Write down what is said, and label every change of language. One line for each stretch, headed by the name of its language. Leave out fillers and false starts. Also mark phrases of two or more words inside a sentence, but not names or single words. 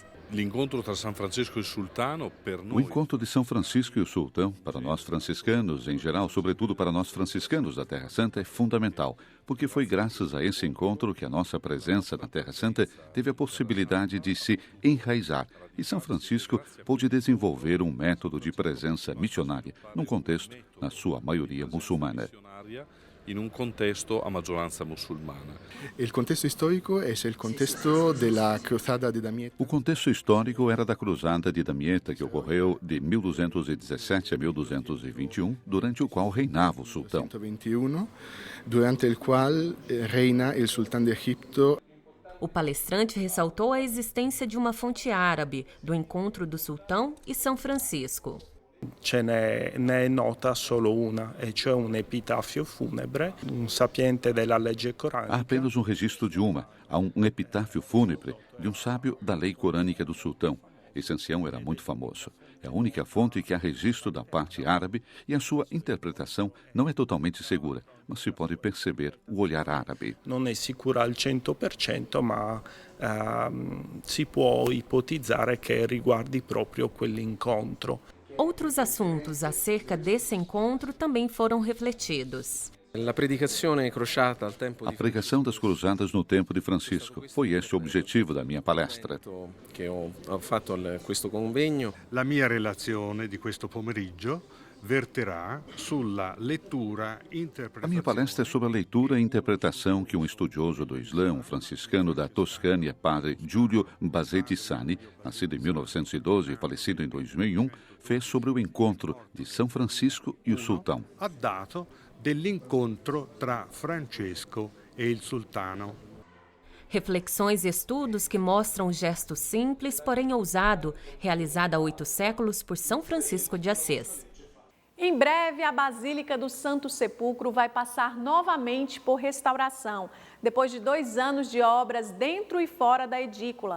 Portuguese: O encontro de São Francisco e o sultão, para nós franciscanos em geral, sobretudo para nós franciscanos da Terra Santa, é fundamental, porque foi graças a esse encontro que a nossa presença na Terra Santa teve a possibilidade de se enraizar, e São Francisco pôde desenvolver um método de presença missionária, num contexto, na sua maioria, muçulmana.
Italian: In un contesto a maggioranza musulmana. Il contesto storico è il contesto della cruzada di Damietta.
Portuguese: O contexto histórico era da Cruzada de Damietta, que ocorreu de 1217 a 1221, durante o qual reinava o sultão. 1221,
Italian: durante il qual reina il sultano de Egipto.
Portuguese: O palestrante ressaltou a existência de uma fonte árabe do encontro do sultão e São Francisco.
Italian: Ce ne è nota solo una, e cioè un epitafio funebre, un sapiente della legge coranica.
Portuguese: Há apenas um registro de uma. Há um epitáfio fúnebre de um sábio da lei corânica do sultão. Esse ancião era muito famoso. É a única fonte que há registro da parte árabe e a sua interpretação não é totalmente segura, mas se pode perceber o olhar árabe.
Italian: Non è sicura al 100%, ma si può ipotizzare che riguardi proprio quell'incontro.
Portuguese: Outros assuntos acerca desse encontro também foram refletidos. A pregação das cruzadas no tempo de Francisco. Foi esse o objetivo da minha palestra.
Italian: La mia relazione di questo pomeriggio verterà sulla lettura e
Portuguese: A
Italian: interpretazione.
Portuguese: minha palestra é sobre a leitura e interpretação que um estudioso do Islã, um franciscano da Toscânia, padre Giulio Bassetti Sani, nascido em 1912 e falecido em 2001, fez sobre o encontro de São Francisco e o sultão.
Italian: Ha dato dell'incontro tra Francesco e il sultano.
Portuguese: Reflexões e estudos que mostram o gesto simples, porém ousado, realizado há 8 séculos por São Francisco de Assis. Em breve, a Basílica do Santo Sepulcro vai passar novamente por restauração, depois de 2 anos de obras dentro e fora da edícula.